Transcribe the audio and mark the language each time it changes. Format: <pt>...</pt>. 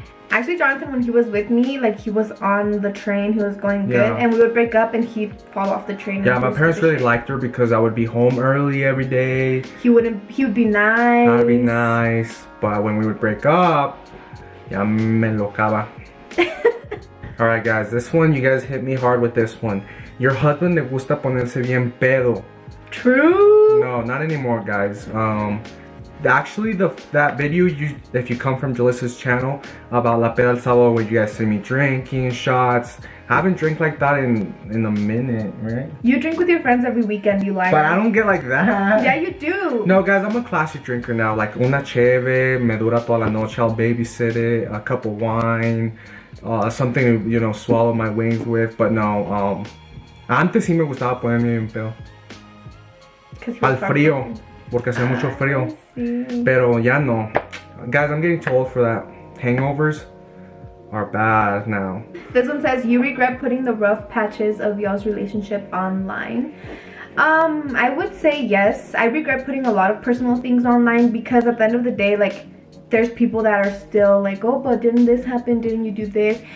<en>Actually, Jonathan, when he was with me, like he was on the train, he was going good, and we would break up and he'd fall off the train. Yeah, my parents really liked her because I would be home early every day. He would be nice. I'd be nice, but when we would break up, ya me locaba. Alright guys, this one, you guys hit me hard with this one.</en> <es>Your husband le gusta ponerse bien pedo.</es> <en>True. No, not anymore, guys. Actually, that video, if you come from Jalissa's channel about La Peda El Sábado, where you guys see me drinking shots, I haven't drank like that in a minute, right? You drink with your friends every weekend, you lie. But I don't get like that. Yeah, you do. No, guys, I'm a classy drinker now. Like una cheve, me dura toda la noche, I'll babysit it, a cup of wine, something to, you know, swallow my wings with.</en> <es>But no, antes sí me gustaba ponerme bien pedo. Al frío, porque hacía mucho frío. Pero ya no.</es> <en>Guys, I'm getting too old for that. Hangovers are bad now. This one says, you regret putting the rough patches of y'all's relationship online. I would say yes. I regret putting a lot of personal things online because at the end of the day, like, there's people that are still like, oh, but didn't this happen? Didn't you do this?</en>